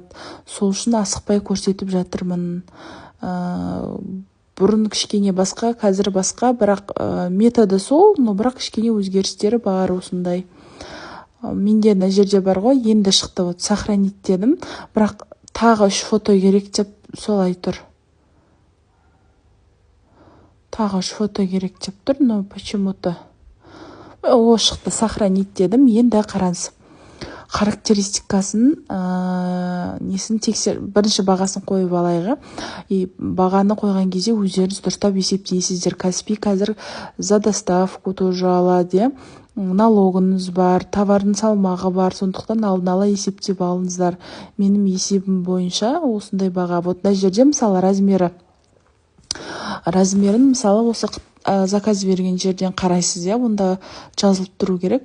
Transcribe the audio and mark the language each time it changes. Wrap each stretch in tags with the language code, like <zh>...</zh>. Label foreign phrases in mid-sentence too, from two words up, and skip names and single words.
<kk>Сол үшін асықпай көрсетіп жатырмын. Бұрын кішкене басқа, қазір басқа, бірақ методы сол, но бірақ кішкене өзгерістері бар осындай. Менде мына жерде бар ғой, енді шықты,</kk> <ru>вот сохранить</ru> <kk>дедім, бірақ тағы 3 фото керек деп солай тұр. Тағы 3 фото керек деп тұр,</kk> <ru>но почему-то</ru> <kk>шықты, сохранить дедім. Енді қараңыз. Характеристикасын несін тексер, бірінші бағасын қойып алайға. Бағаны қойған кезде өздеріңіз дұрыстап есептейсіздер. Каспий қазір</kk> <ru>за доставку тоже</ru> <kk>алады. Налогыңыз бар, товардың салмағы бар, сондықтан алдын ала есептеп алыңыздар. Менің есебім бойынша осындай баға. Вот мына жерде мысалы размерін мысалы осы заказ берген жерден қарайсыз, я, онда жазылып тұру керек.</kk>